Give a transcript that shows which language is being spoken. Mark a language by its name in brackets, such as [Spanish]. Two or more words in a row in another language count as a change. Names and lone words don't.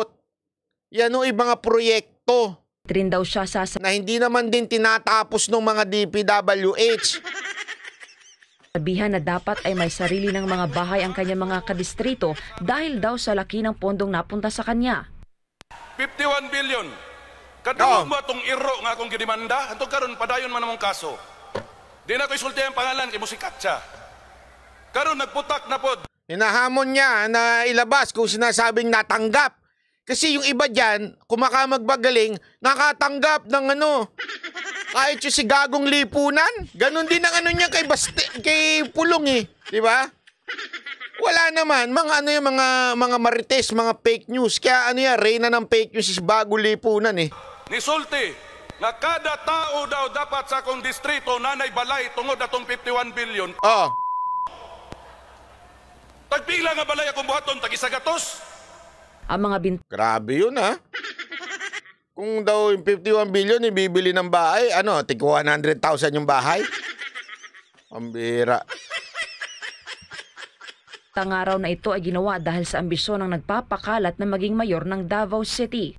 [Filipino] Yan ho yung mga proyekto Rin daw siya na hindi naman din tinatapos ng mga DPWH. sabihan na dapat ay may sarili ng mga bahay ang kanyang mga kadistrito dahil daw sa laki ng pondong napunta sa kanya. 51 billion. [Cebuano] Kadungog mo itong iro nga akong ginimanda, antong karon padayon man namong kaso. Di na ko isulti ang pangalan kay musikat siya. Karon nagputak na pod. [Filipino] Hinahamon niya na ilabas kung sinasabing natanggap. Kasi yung iba dyan, kumakapagbagaling, nakatanggap ng kahit yung si Gagong Lipunan. Ganon din ang niya kay Pulong eh. Di ba? Wala naman. Mga mga marites, mga [English] fake news. [Filipino] Kaya reyna ng [English] fake news [Filipino] is Bagong Lipunan eh. [Cebuano] Nisulti na kada tao daw dapat sa akong distrito nanay balay tungod atong 51 billion. Oh. Tagpila nga balay akong buhaton, tag-100. [Filipino] Ang mga Grabe yun Kung daw yung 51 billion ibibili ng bahay, tig 100,000 yung bahay. Pambira. Ang araw na ito ay ginawa dahil sa ambisyon ng nagpapakalat na maging mayor ng Davao City.